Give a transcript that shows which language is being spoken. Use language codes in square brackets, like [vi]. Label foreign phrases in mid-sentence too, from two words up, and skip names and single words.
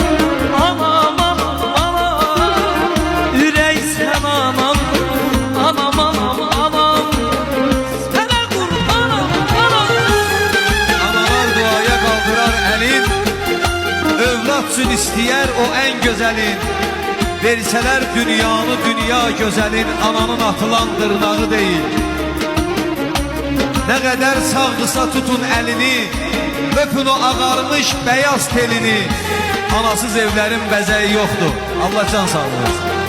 [az] Anam anam anam, ürək sən anam. Anam anam anam, sənə qurbanam anam. Analar duaya kaldırar elin, övlad üçün istəyər o [tr] en güzelin. Verseler dünyanı dünya güzelin, ananın atılan dırnağı değil. Ne kadar sağdısa tutun elini, öpün o ağarmış beyaz telini. Anasız evlerin bəzəyi yoktur. Allah can sağlığı versin.